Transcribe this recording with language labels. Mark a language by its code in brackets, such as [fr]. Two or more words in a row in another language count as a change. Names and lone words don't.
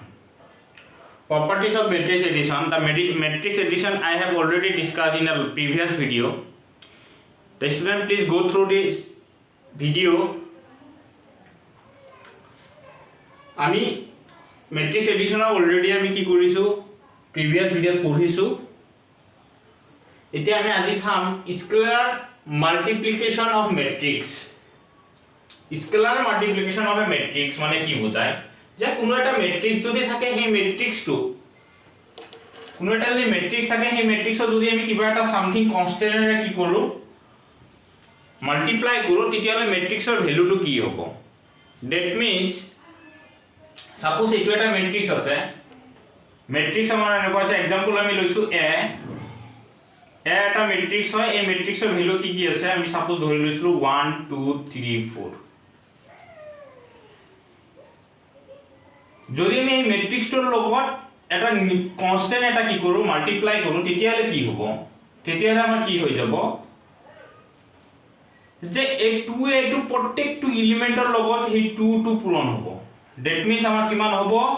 [en] Properties of matrix addition. The matrix addition I have already discussed in a previous video. The student please go through this video. [as] আমি [en] matrix addition [as] already আমি কি কৰিছো [en] previous video [as] পঢ়িছো এতিয়া আমি আজি চাম [en] scalar multiplication of matrix scalar multiplication of a matrix [as] মানে কি বুজায় যে কোনো এটা matrix যদি থাকে সেই matrix টো কোনো এটা যদি matrix থাকে সেই matrix যদি আমি কিবা এটা [en] something constant [as] এৰে কি কৰো multiply কৰো তেতিয়ালে matrix ৰ ভ্যালু টো কি হ'ব [en] that means Suppose it is a matrix [as] আছে matrix আমাৰ এনেকুৱা আছে एग्जांपल আমি লৈছো a এটা matrix হয় এই matrix ৰ ভ্যালু কি কি আছে আমি সাপোজ ধৰি লৈছো 1 2 3 4 যদি আমি এই matrix ৰ লগত এটা কনস্ট্যান্ট এটা কি কৰো মাল্টিপ্লাই কৰো তেতিয়ালে কি হ'ব তেতিয়ালে আমাৰ কি হৈ যাব যে এই 2a টু প্ৰত্যেকটো এলিমেন্টৰ লগত এই 2 টু পূৰণ হ'ব [en] That means [as] আমাৰ কিমান হ'ব